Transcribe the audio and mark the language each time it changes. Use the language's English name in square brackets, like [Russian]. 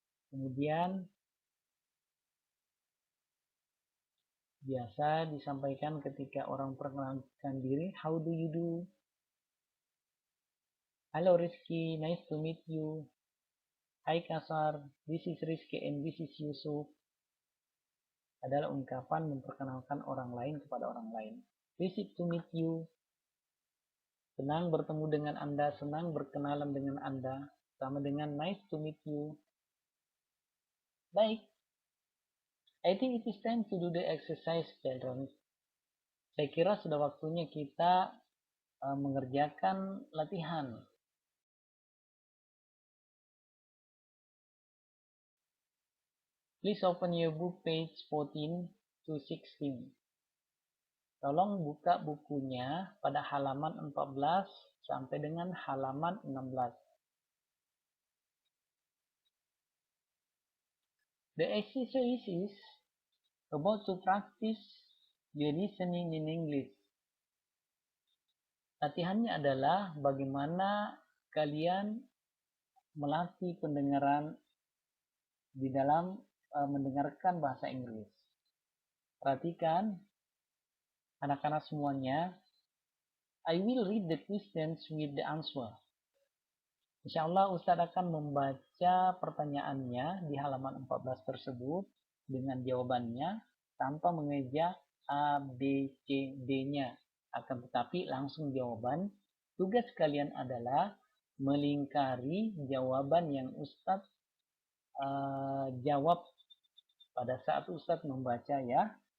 [Indonesian] Kemudian biasa disampaikan ketika orang perkenalkan diri, [English] How do you do? Halo Rizky, nice to meet you. Hai Kasar, this is Rizky and this is Yusuf. [Indonesian] Adalah ungkapan memperkenalkan orang lain kepada orang lain. [English] Pleased to meet you. [Indonesian] Senang bertemu dengan Anda, senang berkenalan dengan Anda. Sama dengan [English] nice to meet you. [Indonesian] Baik. [English] I think it is time to do the exercise, children. [Indonesian] Saya kira sudah waktunya kita mengerjakan latihan. [English] Please open your book page 14 to 16. [Indonesian] Tolong buka bukunya pada halaman 14 sampai dengan halaman 16. [English] The exercise is about to practice the listening in English. [Indonesian] Latihannya adalah bagaimana kalian melatih pendengaran di dalam mendengarkan bahasa Inggris. Perhatikan anak-anak semuanya. [English] I will read the questions with the answer. [Indonesian] Insya Allah Ustadz akan membaca pertanyaannya di halaman 14 tersebut dengan jawabannya tanpa mengeja A, B, C, D-nya. Akan tetapi langsung jawaban. Tugas kalian adalah melingkari jawaban yang Ustadz jawab pada saat Ustadz membaca ya.